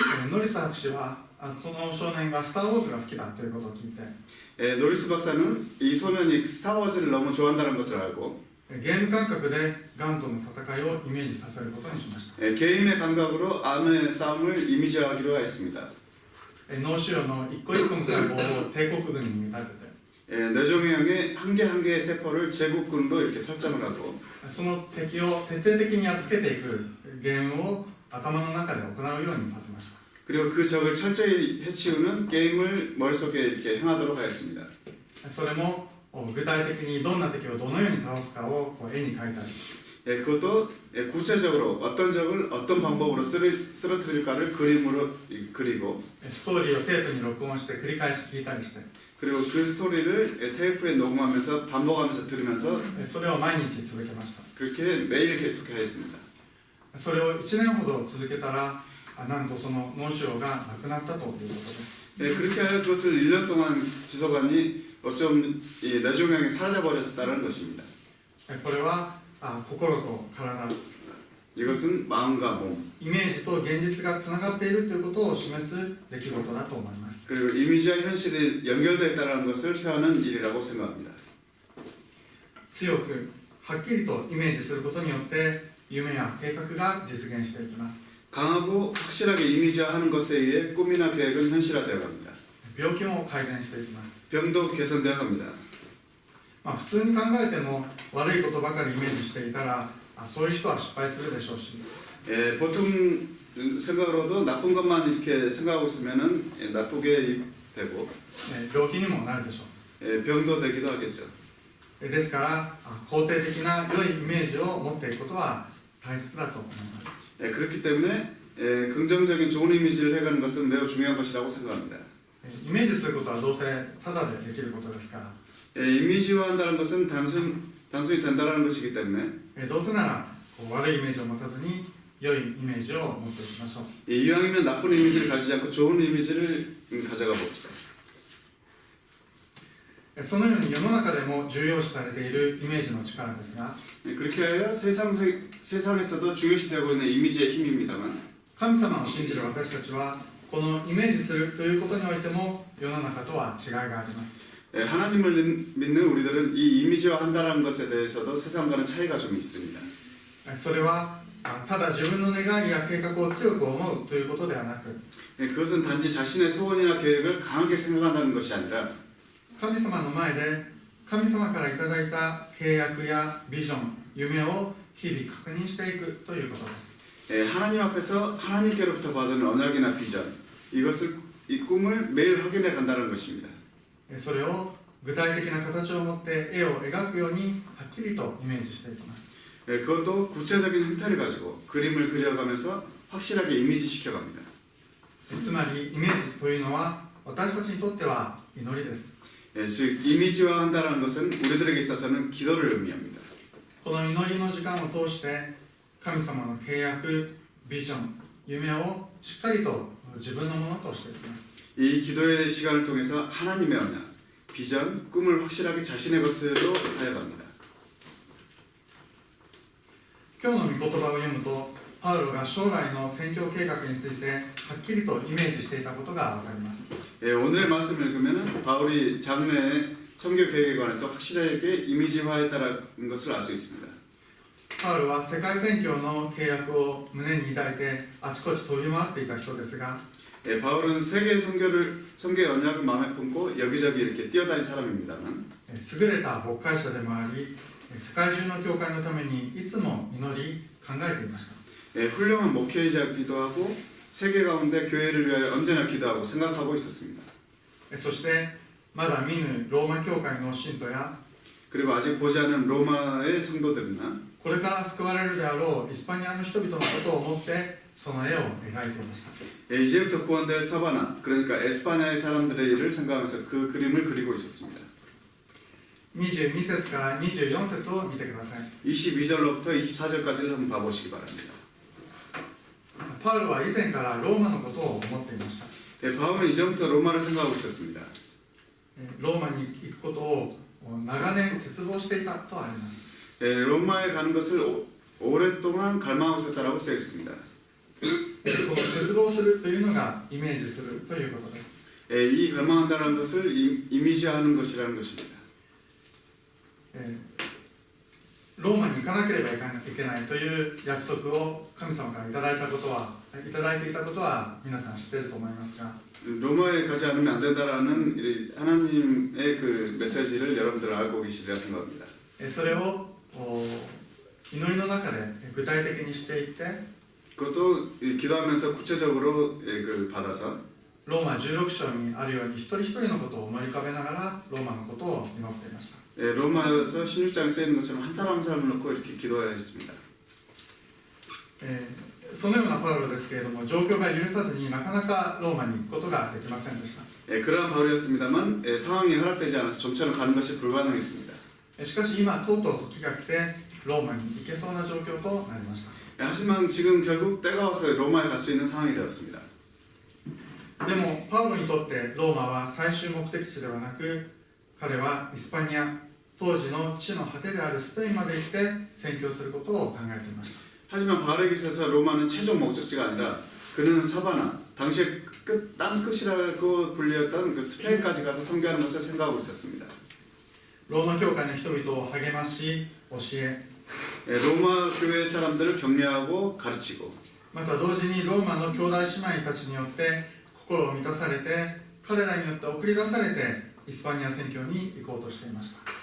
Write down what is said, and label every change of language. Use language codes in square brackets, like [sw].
[ja] ノリス博士はこの少年がスター・ウォーズが好きだということを聞いて [ko] 노리스 박사는 이 소년이 스타워즈를 너무 좋아한다는 것을 알고 [ja] ゲーム感覚でガンとの戦いをイメージさせることにしました。 [ko] 게임의 감각으로 암의 싸움을 이미지화하기로 하였습니다. [ja] 脳腫瘍の一個一個の細胞を帝国軍に見立てて [ko] 뇌종양의 한 개 한 개의 세포를 제국군으로 이렇게 설정을 하고 [ja] その敵を徹底的にやっつけていくゲームを頭の中で行うようにさせました。 [ko] 그리고 그 적을 철저히 해치우는 게임을 머릿속에 이렇게 행하도록 하였습니다. [ja] それも具体的にどんな敵をどのように倒すかを絵に描いたり [ko] 그것도 구체적으로 어떤 적을 어떤 방법으로 쓰러뜨릴까를 그림으로 그리고 [ja] ストーリーをテープに録音して繰り返し聞いたりして [ko] 그리고 그 스토리를 테이프에 녹음하면서 반복하면서 들으면서 [ja] それを毎日続けました。 [ko] 그렇게 매일 계속하였습니다. [ja] それを1年ほど続けたらなんとその脳腫瘍がなくなったということです。 [ko] 그렇게 하여 그것을 1년 동안 지속하니 어쩜 이 뇌종양이 사라져버렸다는 것입니다. [ja] これは心と体 [ko] 이것은 마음과 몸 [ja] イメージと現実がつながっているということを示す出来事だと思います。 [ko] 그리고 이미지와 현실이 연결되어 있다는 것을 표현하는 일이라고 생각합니다. [ja] 強くはっきりとイメージすることによって夢や計画が実現していきます。 [ko] 강하고 확실하게 이미지화하는 것에 의해 꿈이나 계획은 현실화되어 갑니다. [ja] 病気も改善していきます。 [ko] 병도 개선되어 갑니다. [ja] 普通に考えても悪いことばかりイメージしていたらそういう人は失敗するでしょうし [ko] 보통 생각으로도 나쁜 것만 이렇게 생각하고 있으면은 나쁘게 되고 [ja] 病気にもなるでしょう。 [ko] 병도 되기도 하겠죠. [ja] ですから肯定的な良いイメージを持っていくことは大切だと思います。 [ko] 그렇기 때문에 긍정적인 좋은 이미지를 해가는 것은 매우 중요한 것이라고 생각합니다. [ja] イメージすることはどうせただでできることですから [ko] 이미지화한다는 것은 단순히 된다라는 것이기 때문에 [ja] どうせならこう悪いイメージを持たずに良いイメージを持っていきましょう [ko] 이왕이면 나쁜 이미지를 가지지 않고 좋은 이미지를 가져가 봅시다. [ja] そのように世の中でも重要視されているイメージの力ですが [ko] 그렇게 하여 세상에서도 중요시되고 있는 이미지의 힘입니다만 [ja] 神様を信じる私たちはこのイメージするということにおいても世の中とは違いがあります [ko] 하나님을 믿는 우리들은 이 이미지화한다는 것에 대해서도 세상과는 차이가 좀 있습니다. [ja] それはただ自分の願いや計画を強く思うということではなく [ko] 그것은 단지 자신의 소원이나 계획을 강하게 생각한다는 것이 아니라 [ja] 神様の前で神様からいただいた契約やビジョン夢を日々確認していくということです [ko] 하나님 앞에서 하나님께로부터 받은 언약이나 비전 이 꿈을 매일 확인해 간다는 것입니다. [ja] それを具体的な形を持って絵を描くようにはっきりとイメージしていきます [ko] 그것도 구체적인 형태를 가지고 그림을 그려가면서 확실하게 이미지시켜 갑니다. [ja] つまりイメージというのは私たちにとっては祈りです [ko] 즉 이미지화한다는 것은 우리들에게 있어서는 기도를 의미합니다. [ja] この祈りの時間を通して神様の契約ビジョン夢をしっかりと自分のものとしていきます [ko] 이 기도의 시간을 통해서 하나님의 언약, 비전, 꿈을 확실하게 자신의 것으로 하여 갑니다. [ja] 今日の御言葉を読むとパウロが将来の宣教計画についてはっきりとイメージしていたことが分かります [ko] 오늘의 말씀을 읽으면 바울이 장래의 선교 계획에 관해서 확실하게 이미지화했다는 것을 알 수 있습니다. [ja] パウロは世界宣教の契約を胸に抱いてあちこち飛び回っていた人ですが [ko] 바울은 세계 선교의 언약을 마음에 품고 여기저기 이렇게 뛰어다닌 사람입니다만 [ja] 優れた牧会者でもあり世界中の教会のためにいつも祈り考えていました [ko] 훌륭한 목회자이기도 하고 세계 가운데 교회를 위하여 언제나 기도하고 생각하고 있었습니다. [ja] そしてまだ見ぬローマ教会の信徒や [ko] 그리고 아직 보지 않은 로마의 성도들이나 [ja] これから救われるであろうイスパニアの人々のことを思ってその絵を描いていました [ko] 이제부터 구원될 사바나 그러니까 에스파냐의 사람들의 일을 생각하면서 그 그림을 그리고 있었습니다. [ja] 22節から24節を見てください [ko] 22절로부터 24절까지를 한번 봐보시기 바랍니다. [ja] パウロは以前からローマのことを思っていました [ko] 바울은 이전부터 로마를 생각하고 있었습니다. [ja] ローマに行くことを長年切望していたとあります [ko] 로마에 가는 것을 오랫동안 갈망하고 있었다라고 쓰여있습니다. [ja] この切望するというのがイメージするということです [ko] 이 갈망한다는 것을 이미지화하는 것이라는 것입니다. [ja] ローマに行かなければいけないという約束を神様からいただいていたことは皆さん知っていると思いますが [ko] 로마에 가지 않으면 안 된다라는 하나님의 그 메시지를 여러분들 알고 계시리라 생각합니다. [ja] それを祈りの中で具体的にしていって [ko] 그것도 기도하면서 구체적으로 그걸 받아서 [ja] ローマ16章にあるように一人一人のことを思い浮かべながらローマのことを祈っていました [ko] 로마에서 16장에 쓰여있는 것처럼 한 사람 한 사람을 놓고 이렇게 기도해야 했습니다. [ja] そのようなパウロですけれども状況が許さずになかなかローマに行くことができませんでした [ko] 그러한 바울이었습니다만 상황이 허락되지 않아서 좀처럼 가는 것이 불가능했습니다. [ja] しかし今とうとう時が来てローマに行けそうな状況となりました [ko] 하지만 지금 결국 때가 와서 로마에 갈 수 있는 상황이 되었습니다. [ja] でもパウロにとってローマは最終目的地ではなく彼はイスパニア当時の地の果てであるスペインまで行って宣教することを考えていました [ko] 하지만 바울에게 있어서 로마는 최종 목적지가 아니라 그는 사바나 당시의 땅 끝이라고 불리었던 그 스페인까지 가서 선교하는 것을 생각하고 있었습니다. [ja] ローマ教会の人々を励まし教え [ko] 로마 교회 사람들을 격려하고 가르치고 [ja] また同時にローマの兄弟姉妹たちによって心を満たされて彼らによって送り出されてイスパニア宣教に行こうとしていました